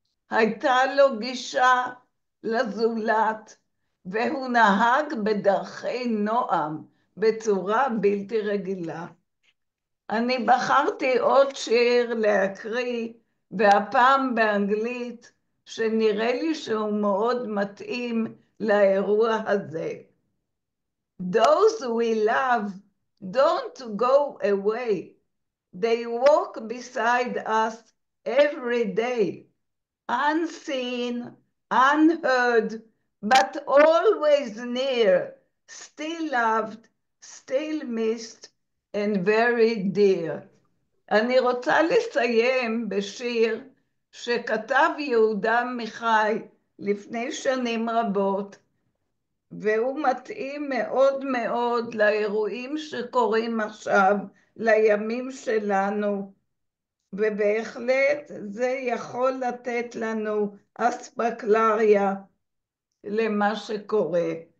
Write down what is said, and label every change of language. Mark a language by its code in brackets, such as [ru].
[he] הייתה לו גישה לזולת, והוא נהג בדרכי נועם בצורה בלתי רגילה. אני בחרתי עוד שיר להקריא, והפעם באנגלית, שנראה לי שהוא מאוד מתאים לאירוע הזה. [en] Those we love don't go away. They walk beside us every day, unseen, unheard, but always near, still loved, still missed, and very dear. [he] אני רוצה לסיים בשיר שכתב יהודה עמיחי לפני שנים רבות, והוא מתאים מאוד מאוד לאירועים שקורים עכשיו, לימים שלנו, ובהחלט זה יכול לתת לנו אספקלריה למה שקורה.